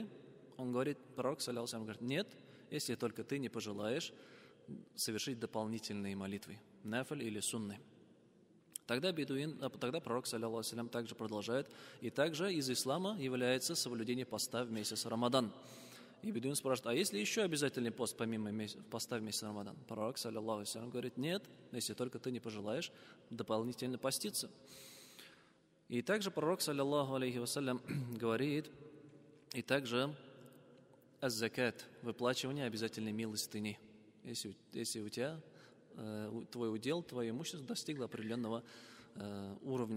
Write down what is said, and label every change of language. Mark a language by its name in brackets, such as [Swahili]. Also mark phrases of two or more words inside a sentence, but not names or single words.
[Russian] Он говорит, пророк, [Arabic] صلى الله عليه وسلم, [Russian] говорит, нет, если только ты не пожелаешь совершить дополнительные молитвы, нафиль или сунны. Тогда пророк, [Arabic] صلى الله عليه وسلم, [Russian] также продолжает, и также из ислама является соблюдение поста в месяц Рамадан. И бедуин спрашивает, а есть ли еще обязательный пост помимо поста в месяц Рамадан? [Arabic] Пророк, صلى الله عليه وسلم, [Russian] говорит, нет, если только ты не пожелаешь дополнительно поститься. И также пророк, [Arabic] صلى الله عليه وسلم, [Russian] говорит, и также аз-закат, выплачивание обязательной милостыни. Если у тебя твой удел, твое имущество достигло определенного уровня.